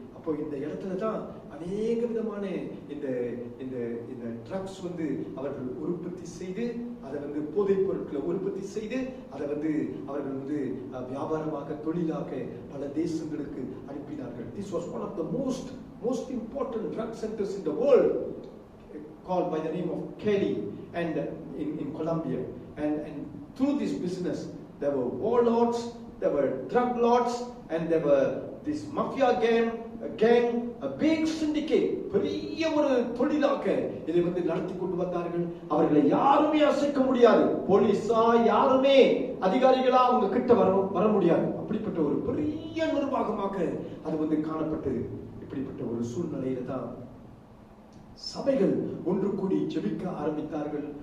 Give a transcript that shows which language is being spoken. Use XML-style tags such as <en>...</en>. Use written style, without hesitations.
<ta>அப்போ இந்த இடத்துல தான் அநேக விதமான இந்த ட்ரக்ஸ் அவர்கள் உற்பத்தி செய்து, அதை போதைப் பொருட்களை உற்பத்தி செய்து, அதை அவர்கள் வியாபாரமாக, தொழிலாக பல தேசங்களுக்கு அனுப்பினார்கள்.</ta> <en>This was one of the most important drug centers in the world, called by the name of Kelly, and in Colombia. And through this business there were warlords, there were drug lords, and there were this mafia gang, a big syndicate,</en> <ta>பெரிய ஒரு தொழிலாக இதை நடத்தி கொண்டு வந்தார்கள். அவர்களை யாருமே அசைக்க முடியாது, போலீஸா யாருமே அதிகாரிகளா அவங்க கிட்ட வர முடியாது. அப்படிப்பட்ட ஒரு பெரிய நிர்வாகமாக அது காணப்பட்டது. இப்படிப்பட்ட ஒரு சூழ்நிலையில தான் சபைகள் ஒன்று கூடி ஜெபிக்க ஆரம்பித்தார்கள்.</ta>